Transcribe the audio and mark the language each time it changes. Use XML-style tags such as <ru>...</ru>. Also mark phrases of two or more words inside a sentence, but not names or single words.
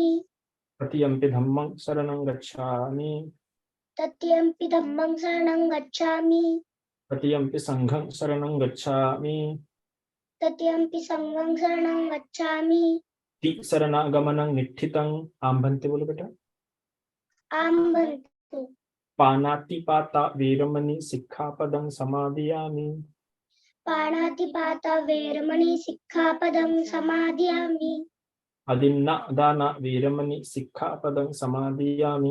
<pi>तृतीयंपि धम्मं शरणं गच्छामि तृतीयंपि धम्मं शरणं गच्छामि तृतीयंपि संघं शरणं गच्छामि तृतीयंपि संघं शरणं गच्छामि शरणागमनं निठितं आम्भन्ते</pi> <hi>बोलो बेटा</hi> <pi>आम्भन्ते पानातिपाता वीरमणि सिक्खापदं समादयामि पाणातिपाता वेरमणि सिक्खापदं समादयामि अदिन्नदाना वीरमणि सिक्खापदं समादयामि</pi>